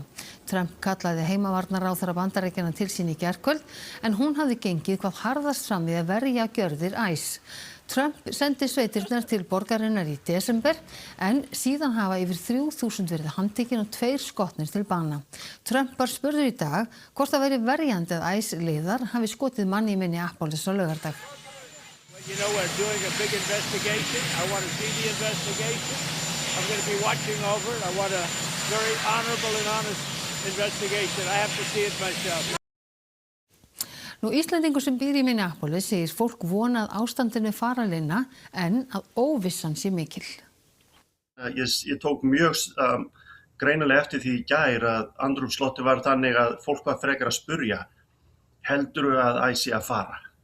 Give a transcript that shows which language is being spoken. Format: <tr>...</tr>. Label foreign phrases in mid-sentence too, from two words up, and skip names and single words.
<is>Trump kallaði heimavarnaráðherra Bandaríkjanna til sín í gærkvöld en hún hafði gengið hvað harðast fram við að verja gjörðir ICE. Trump sendi sveitirnar til borgarinnar í desember en síðan hafa yfir 3000 verið handtekin og 2 skotnir til bana. Trump var spurður í dag hvort það væri verjandi að ICE-liðar hafi skotið mann í Minneapolis á laugardag.</is> <en>You know, we're doing a big investigation. I want to see the investigation. I'm going to be watching over it. I want a very honorable and honest investigation. I have to see it myself.</en> <is>Íslendingur sem býr í Minneapolis segir fólk vona að ástandinu fari að linna en að óvissan sé mikil. Ég tók mjög greinilega eftir því í gær að andrúmsloftið var þannig að fólk var frekar að spurja: heldurðu að ICE að fara?</is>